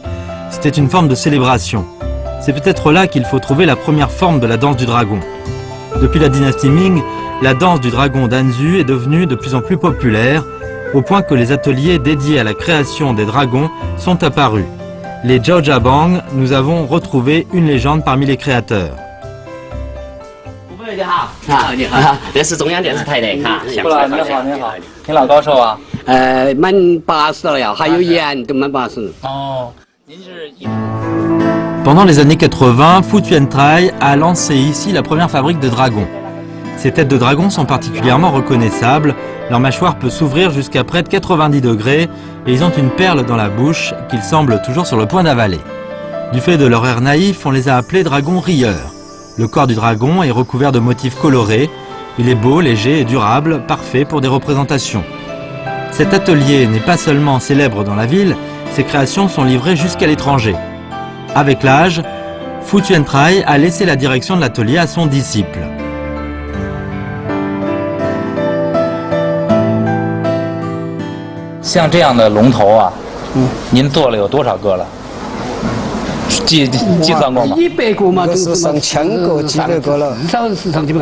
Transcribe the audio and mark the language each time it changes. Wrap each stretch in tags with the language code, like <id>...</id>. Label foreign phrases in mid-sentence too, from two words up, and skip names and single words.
<fr>C'était une forme de célébration. C'est peut-être là qu'il faut trouver la première forme de la danse du dragon. Depuis la dynastie Ming, la danse du dragon d'Anzu est devenue de plus en plus populaire, au point que les ateliers dédiés à la création des dragons sont apparus. Les Jiaozhabang, nous avons retrouvé une légende parmi les créateurs.</fr> <zh>你好，你好，这是中央电视台的哈。过来，你好，你好，你老高寿啊？满80了呀，还有盐都满80。哦，您是一。</zh> <fr>Pendant les années 80, Fu Tuantrai a lancé ici la première fabrique de dragons. Ces têtes de dragons sont particulièrement reconnaissables, leur mâchoire peut s'ouvrir jusqu'à près de 90 degrés et ils ont une perle dans la bouche qu'ils semblent toujours sur le point d'avaler. Du fait de leur air naïf, on les a appelés dragons rieurs. Le corps du dragon est recouvert de motifs colorés, il est beau, léger et durable, parfait pour des représentations. Cet atelier n'est pas seulement célèbre dans la ville, ses créations sont livrées jusqu'à l'étranger. Avec l'âge, Fu Tuantrai a laissé la direction de l'atelier à son disciple.</fr> <zh>像这样的龙头啊，您做了有多少个了？计算过吗？100个嘛，是上千个、几百个了。至少是上千个。</zh>